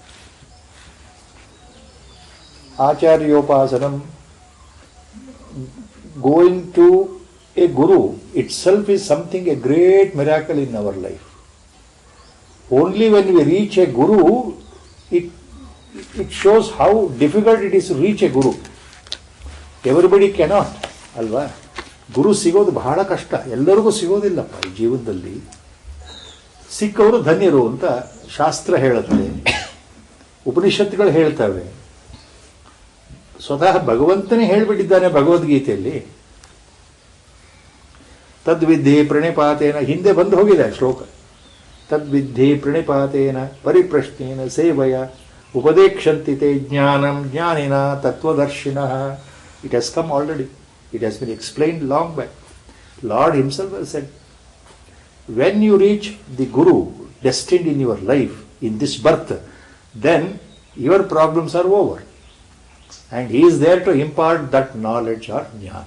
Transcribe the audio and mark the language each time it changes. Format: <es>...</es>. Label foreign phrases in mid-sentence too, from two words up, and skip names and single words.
<en>Acharyopasanam, going to a guru itself is something, a great miracle in our life. Only when we reach a guru, it shows how difficult it is to reach a guru. Everybody cannot,</en> <kn>ಅಲ್ವಾ? ಗುರು ಸಿಗೋದು ಬಹಳ ಕಷ್ಟ, ಎಲ್ಲರಿಗೂ ಸಿಗೋದಿಲ್ಲಪ್ಪ ಈ ಜೀವನದಲ್ಲಿ. ಸಿಕ್ಕವರು ಧನ್ಯರು ಅಂತ ಶಾಸ್ತ್ರ ಹೇಳುತ್ತೆ, ಉಪನಿಷತ್ತುಗಳು ಹೇಳ್ತವೆ, ಸ್ವತಃ ಭಗವಂತನೇ ಹೇಳಿಬಿಟ್ಟಿದ್ದಾನೆ ಭಗವದ್ಗೀತೆಯಲ್ಲಿ.</kn> <sa>ತದ್ವಿದ್ಧಿ ಪ್ರಣಿಪಾತೇನ,</sa> <kn>ಹಿಂದೆ ಬಂದು ಹೋಗಿದೆ ಶ್ಲೋಕ.</kn> <sa>ತದ್ವಿದ್ಧಿ ಪ್ರಣಿಪಾತೇನ ಪರಿಪ್ರಶ್ನೇನ ಸೇವಯ ಉಪದೇಕ್ಷಂತಿ ತೇ ಜ್ಞಾನಂ ಜ್ಞಾನಿನ ತತ್ವದರ್ಶಿನಃ.</sa> <en>It has come already. It has been explained long back. Lord Himself has said, when you reach the Guru destined in your life, in this birth, then your problems are over. And He is there to impart that knowledge or jnana.</en>